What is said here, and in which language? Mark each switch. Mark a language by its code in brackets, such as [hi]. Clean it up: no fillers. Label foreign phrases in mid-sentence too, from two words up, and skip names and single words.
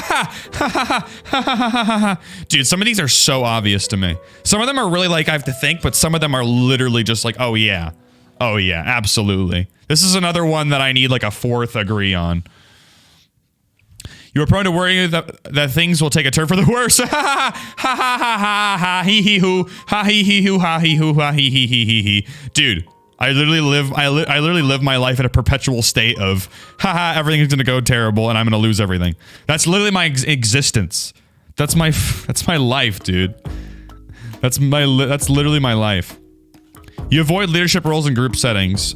[en] Dude, some of these are so obvious to me. Some of them are really like I have to think, but some of them are literally just like, oh yeah. Oh yeah, absolutely. This is another one that I need like a fourth agree on. You are prone to worrying that things will take a turn for the worse. Ha ha ha ha ha hee hee hoo ha hee hee hoo ha hee hoo ha hee hee hee hee hee. Dude. I literally live my life in a perpetual state of, haha, everything's gonna go terrible and I'm gonna lose everything. That's literally my existence. That's my life, dude. That's literally my life. You avoid leadership roles in group settings.